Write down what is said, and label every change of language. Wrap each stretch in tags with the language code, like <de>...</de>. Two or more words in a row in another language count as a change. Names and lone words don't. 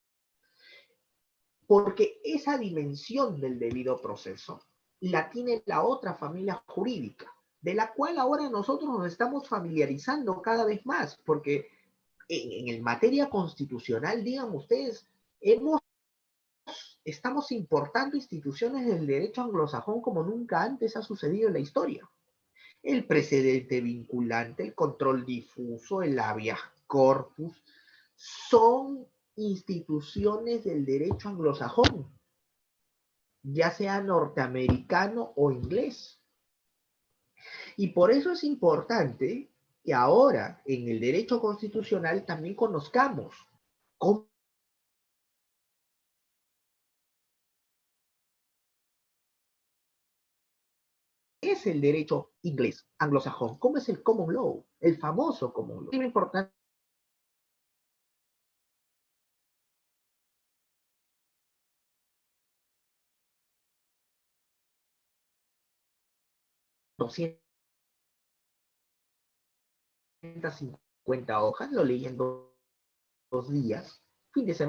<es>Porque esa dimensión del debido proceso la tiene la otra familia jurídica, de la cual ahora nosotros nos estamos familiarizando cada vez más, porque en materia constitucional, digan ustedes, estamos importando instituciones del derecho anglosajón como nunca antes ha sucedido en la historia. El precedente vinculante, el control difuso, el</es> <la>habeas corpus,</la> <es>son instituciones del derecho anglosajón, ya sea norteamericano o inglés. Y por eso es importante que ahora en el derecho constitucional también conozcamos cómo es el derecho inglés, anglosajón, cómo es el</es> <en>common law,</en> <es>el famoso</es> <en>common law.</en> <es>Es importante 250 hojas, lo leí en 2 días, fin de</es>